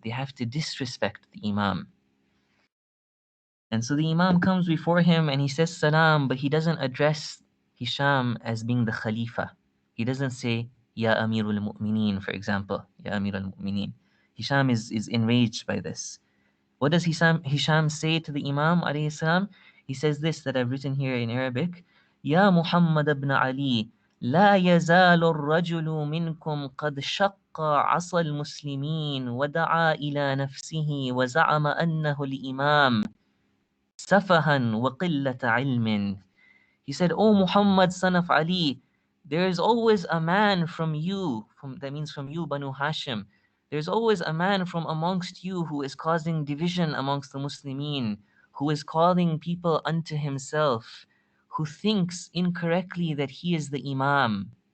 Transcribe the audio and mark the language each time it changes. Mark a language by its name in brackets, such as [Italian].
[English] They have to disrespect the Imam. And so the Imam comes before him and he says salam, but he doesn't address Hisham as being the Khalifa. He doesn't say, Ya Amirul Mu'mineen, for example. Ya Amirul Mu'mineen. Hisham is enraged by this. What does Hisham say to the Imam alayhi salam? He says this that I've written here in Arabic. [Arabic] Ya Muhammad ibn Ali, لا يزال الرجل منكم قد شق عصا المسلمين ودعا إلى نفسه وزعم أنه الإمام سفها وقلة علم. [English] He said, O Muhammad, son of Ali, there is always a man from you, that means from you, Banu Hashim. There's always a man from amongst you who is causing division amongst the Muslimin, who is calling people unto himself, who thinks incorrectly that he is the Imam.